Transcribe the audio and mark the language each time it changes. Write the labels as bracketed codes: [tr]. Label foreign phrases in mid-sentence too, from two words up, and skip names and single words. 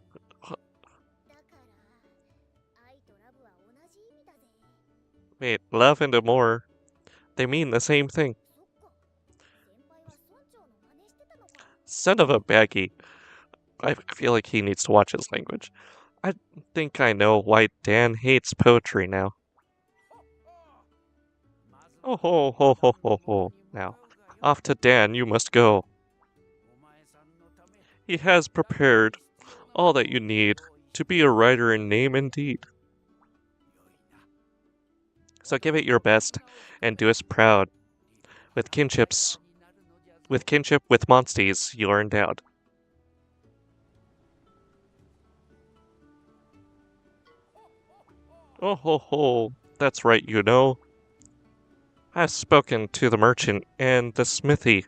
[en] Wait, love and amour, they mean the same thing. Son of a baggy. I feel like he needs to watch his language. I think I know why Dan hates poetry now. Oh ho ho ho ho ho. Now, off to Dan you must go. He has prepared all that you need to be a writer in name and deed. So give it your best and do us proud. With kinship with monsties you are endowed. Oh ho ho, that's right, you know. I've spoken to the merchant and the smithy.